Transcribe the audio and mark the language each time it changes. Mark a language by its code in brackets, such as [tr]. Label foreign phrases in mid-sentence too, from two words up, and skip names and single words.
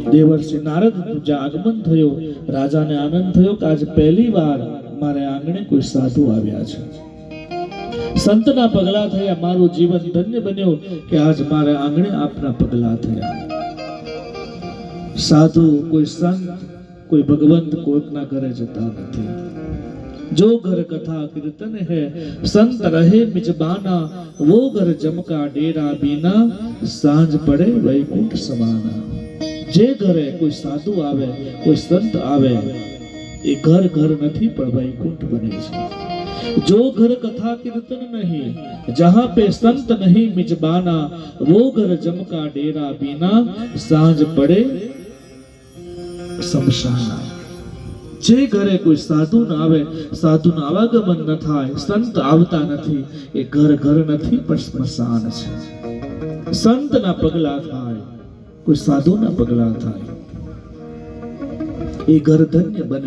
[gu] દેવર્ષિ નારદનું જ્યાં આગમન થયું, રાજાને આનંદ થયો કે આજ પહેલી વાર મારે આંગણે કોઈ સાધુ આવ્યા છે. સંતના પગલા થયા, મારું જીવન ધન્ય બન્યું કે આજ મારે આંગણે આપના પગલા થયા. સાધુ કોઈ સંત કોઈ ભગવંત કોઈકના ઘરે જતા નથી. [hi] जो घर कथा कीर्तन है संत रहे मिजबाना, वो घर जमका डेरा बीना, सांझ पड़े वैकुंठ समाना. [gu] જે ઘરે કોઈ સાધુ આવે કોઈ સંત આવે એ ઘર ઘર નથી પણ વૈકુંઠ બને છે. [hi] जो घर कथा कीर्तन नहीं, जहां पे संत नहीं मिजबाना, वो घर जमका डेरा बीना, सांझ पड़े शमशाना. [gu] જે ઘરે કોઈ સાધુ ન આવે, સાધુનું આવાગમન ન થાય, સંત આવતા નથી, એ ઘર ઘર નથી પણ સ્મશાન છે. સંતના પગલા થાય, કોઈ સાધુના પગલા થાય, એ ઘર ધન્ય બને.